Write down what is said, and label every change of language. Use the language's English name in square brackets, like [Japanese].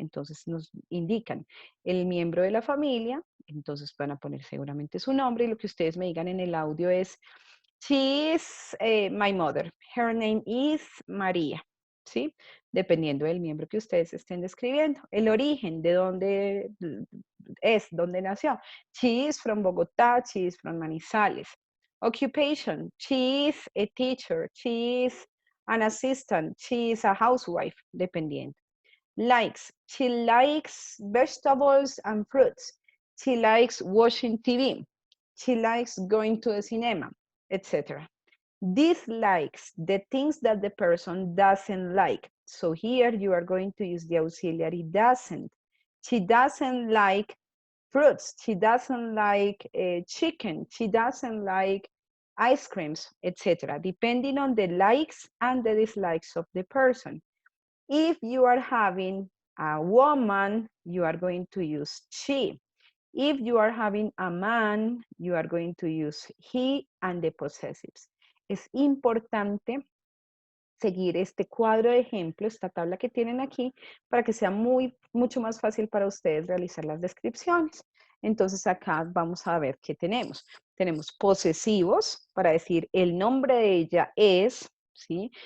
[Spanish] Entonces nos indican el miembro de la familia, entonces van a poner seguramente su nombre y lo que ustedes me digan en el audio es, [English] she is my mother, her name is María, [Spanish] ¿sí? Dependiendo del miembro que ustedes estén describiendo. El origen, de dónde es, dónde nació. [English] She is from Bogotá, she is from Manizales. Occupation, she is a teacher, she is an assistant, she is a housewife, dependiendo. Likes, she likes vegetables and fruits. She likes watching TV. She likes going to the cinema, etc. Dislikes, the things that the person doesn't like. So here you are going to use the auxiliary doesn't. She doesn't like fruits. She doesn't like chicken. She doesn't like ice creams, etc. Depending on the likes and the dislikes of the person. If you are having a woman, you are going to use she. If you are having a man, you are going to use he and the possessives. [Spanish] Es importante seguir este cuadro de ejemplo, esta tabla que tienen aquí, para que sea mucho más fácil para ustedes realizar las descripciones. Entonces acá vamos a ver qué tenemos. Tenemos posesivos para decir el nombre de ella es, ¿sí?